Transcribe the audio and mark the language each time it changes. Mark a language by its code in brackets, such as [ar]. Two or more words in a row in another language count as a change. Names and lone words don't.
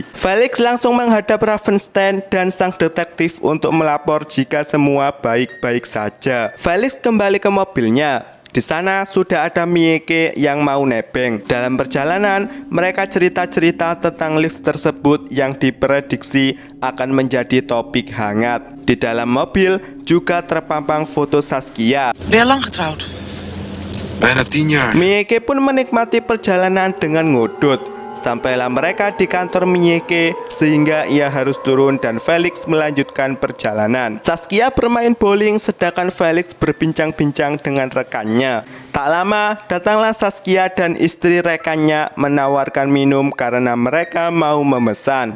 [id] Felix langsung menghadap Ravenstein dan sang detektif untuk melapor jika semua baik-baik saja. Felix kembali ke mobilnya. Di sana sudah ada Mieke yang mau nebeng. Dalam perjalanan, mereka cerita-cerita tentang lift tersebut yang diprediksi akan menjadi topik hangat. Di dalam mobil juga terpampang foto Saskia. [nl] Bijna 10 jaar. [id] Mieke pun menikmati perjalanan dengan ngodot. Sampailah mereka di kantor Mieke sehingga ia harus turun dan Felix melanjutkan perjalanan. Saskia bermain bowling sedangkan Felix berbincang-bincang dengan rekannya. Tak lama datanglah Saskia dan istri rekannya menawarkan minum karena mereka mau memesan.